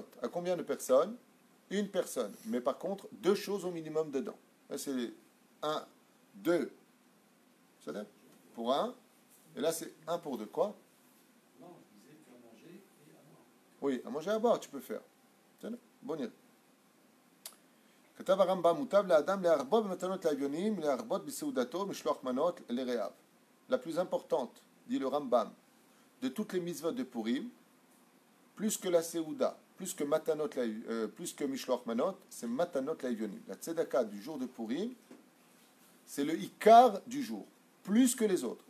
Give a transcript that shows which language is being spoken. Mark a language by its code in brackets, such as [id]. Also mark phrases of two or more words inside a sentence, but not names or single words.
[fr] À combien de personnes? 1 personne. Mais par contre, 2 choses au minimum dedans. Là, c'est 1, 2, c'est-à-dire pour 1, et là c'est 1 pour 2, quoi? Non, je disais qu'à manger et à boire. Oui, à manger et à boire, tu peux faire. C'est bon. [he] כתב הרמב"ם, מוטב לאדם להרבות במתנות לאביונים, להרבות בסעודתו, משלוח מנות לרעיו. [fr] La plus importante, dit le Rambam, de toutes les mitzvot de Purim, plus que la Seouda, plus que Matanot, plus que [he] משלוח מנות, [fr] c'est [he] מתנות לאביונים. [fr] La Tzedaka du jour de Purim, c'est le Ikar du jour, plus que les autres.